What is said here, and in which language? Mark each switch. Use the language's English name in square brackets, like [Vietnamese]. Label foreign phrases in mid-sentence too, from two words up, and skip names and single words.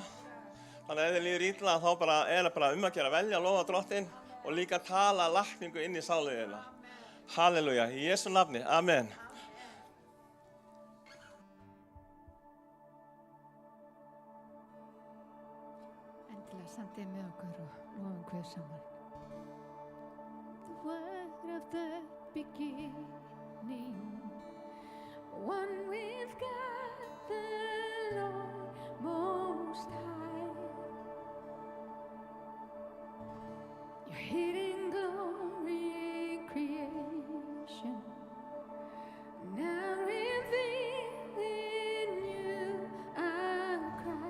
[Icelandic] Þannig að ef þið líður illa þá bara að gera velja að lofa Drottinn og líka tala lækningu inn í sáluðina. Halleluja, í Jesú nafni, amen. Sandið með okkur og lofum Guð saman. [English] The word of the beginning, one with God the Lord Most High. Your hidden glory in creation, now revealed in you I cry.